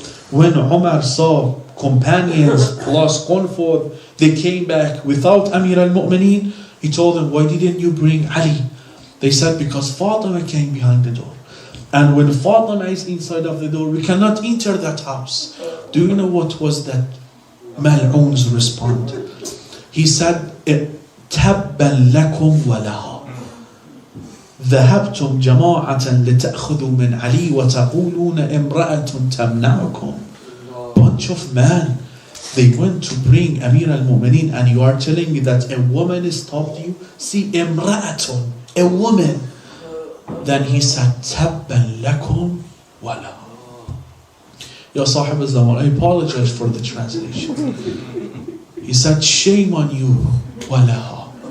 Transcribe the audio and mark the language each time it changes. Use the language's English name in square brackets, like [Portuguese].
[English] When Umar saw companions plus comfort, they came back without Amir al-Mu'mineen. He told them, why didn't you bring Ali? They said, because Fatima came behind the door. And when Fatima is inside of the door, we cannot enter that house. Do you know what was that Mal'oon's response? He said, [Arabic] تَبًّا لَكُمْ وَلَهَا ذهبتم جماعة لتأخذوا من علي وتقولون امرأة تمنعكم. [English] Bunch of men, they went to bring Amir al-Mu'mineen, and you are telling me that a woman stopped you? See, imra'atun, a woman. Then he said, [Arabic] تَبًّا لَكُمْ وَلَهَا. [English] Ya Sahab al-Zaman, I apologize for the translation. He said, shame on you, وَلَهَا.